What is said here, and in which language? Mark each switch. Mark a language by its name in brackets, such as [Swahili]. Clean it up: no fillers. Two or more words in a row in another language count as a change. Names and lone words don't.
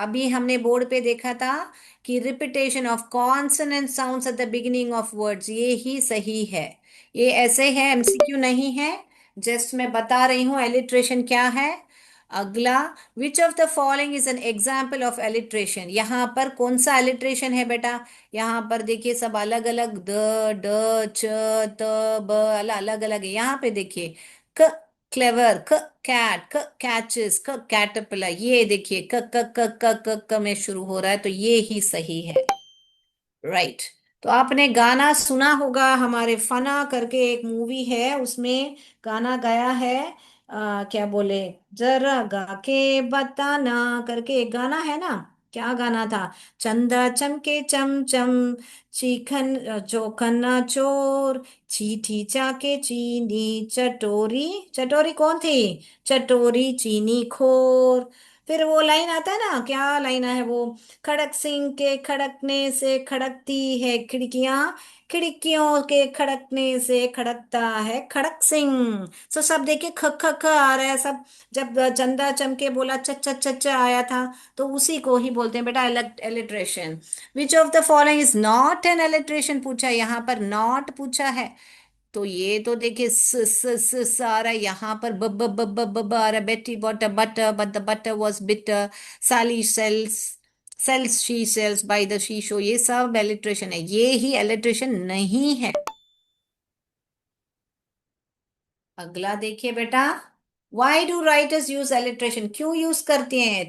[Hindi] अभी हमने बोर्ड पे देखा था कि [English] repetition of consonant sounds at the beginning of words [Hindi] ये ही सही है। ये ऐसे है, एमसीक्यू नहीं है। जस्ट मैं बता रही हूँ एलिट्रेशन क्या है। [English] अगला, which of the following is an example of alliteration. [Hindi] यहाँ पर कौन सा एलिट्रेशन है बेटा? यहाँ पर देखिए सब अलग अलग, द, ड, च, त, ब, अलग अलग है। यहाँ पे देखिए, क क्लेवर, क कैट, क कैचेस, क कैटरपिलर। ये देखिए क क क क क क में शुरू हो रहा है, तो ये ही सही है। राइट। तो आपने गाना सुना होगा, हमारे फना करके एक मूवी है, उसमें गाना गाया है। क्या बोले, जरा गा के बताना करके एक गाना है ना। क्या गाना था? चंदा चमके चम चम, चीखन चोखन चोर, चीठी चाके चीनी चटोरी। चटोरी कौन थी? चटोरी चीनी खोर। फिर वो लाइन आता है ना, क्या लाइन है वो? खड़क सिंह के खड़कने से खड़कती है खिड़कियां, खिड़कियों के खड़कने से खड़कता है खड़क सिंह। सो सब देखिए ख ख ख आ रहा है सब। जब चंदा चमके बोला च च च च आया था, तो उसी को ही बोलते हैं बेटा एलिट्रेशन। [English] which of the following is not an alliteration [Hindi] पूछा है, यहाँ पर नॉट पूछा है। तो ये तो देखिए स आ रहा है, यहाँ पर ब ब ब ब ब ब आ रहा है। [English] Betty bought a butter but the butter was bitter, Sally sells she sells by the she show, [Hindi] ये सब एलिट्रेशन है, ये ही एलिट्रेशन नहीं है। अगला देखिए बेटा, [English] why do writers use alliteration, [Hindi] क्यों यूज करते हैं?